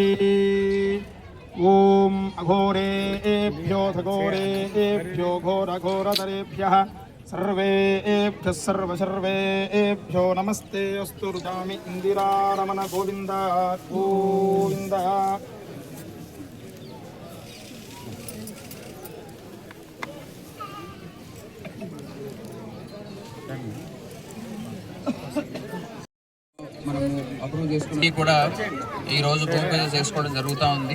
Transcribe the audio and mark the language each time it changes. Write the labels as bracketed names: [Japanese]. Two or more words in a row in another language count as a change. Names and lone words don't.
[Sanskrit] ॐ अघोरेभ्यो घोरेभ्यो घोरघोरतरेभ्यः सर्वेभ्यः सर्वेभ्यो नमस्ते अस्तु रुचामि इन्दिरारमण गोविन्द गोविन्द [Telugu] మనము అప్రూవ్ చేసుకుని కూడా ఈరోజు భూమి పూజ చేసుకోవడం జరుగుతూ ఉంది.